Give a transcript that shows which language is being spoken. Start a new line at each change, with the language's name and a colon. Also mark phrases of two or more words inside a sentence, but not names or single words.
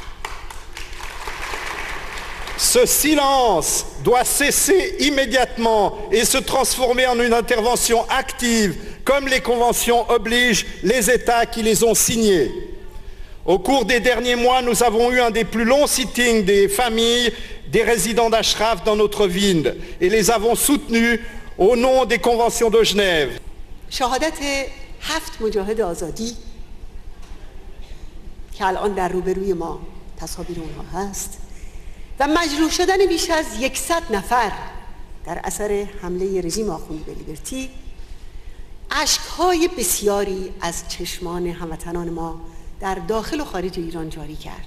French: Ce silence doit cesser immédiatement et se transformer en une intervention active, comme les conventions obligent les États qui les ont signées. Au cours des derniers mois, nous avons eu un des plus longs sittings des familles des résidents d'Ashraf dans notre ville et les avons soutenus au nom des conventions de Genève.
Persian: شهادت 7 مجاهد آزادی که الان در روبروی ما تصاویر اونها هست و مجروح شدن بیش از 100 نفر در اثر حمله رژیم آخوندی به لیبرتی اشک‌های بسیاری از چشمان هموطنان ما در داخل و خارج ایران جاری کرد.